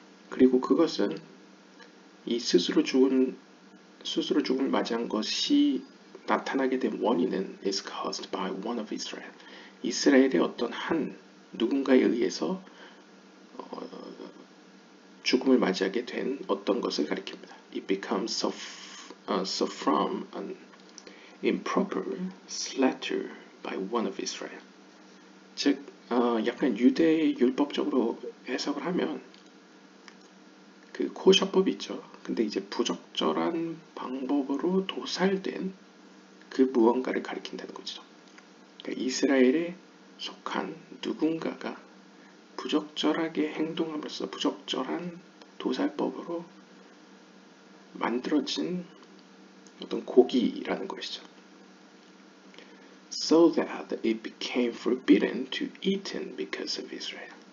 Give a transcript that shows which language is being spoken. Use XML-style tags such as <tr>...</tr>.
<ko>그리고 그것은 이 스스로 죽음을 맞이한 것이 나타나게 된 원인은</ko> <en>is caused by one of Israel.</en> <ko>이스라엘의 어떤 한 누군가에 의해서 죽음을 맞이하게 된 어떤 것을 가리킵니다.</ko> <en>It becomes so from an improper slaughter by one of Israel.</en> <ko>즉, 약간 유대 율법적으로 해석을 하면 그 코셔법이 있죠. 근데 이제 부적절한 방법으로 도살된 그 무언가를 가리킨다는 거죠. 그러니까 이스라엘에 속한 누군가가 부적절하게 행동함으로써 부적절한 도살법으로 만들어진 어떤 고기라는 것이죠.</ko> <en>So that it became forbidden to eaten because of Israel.</en>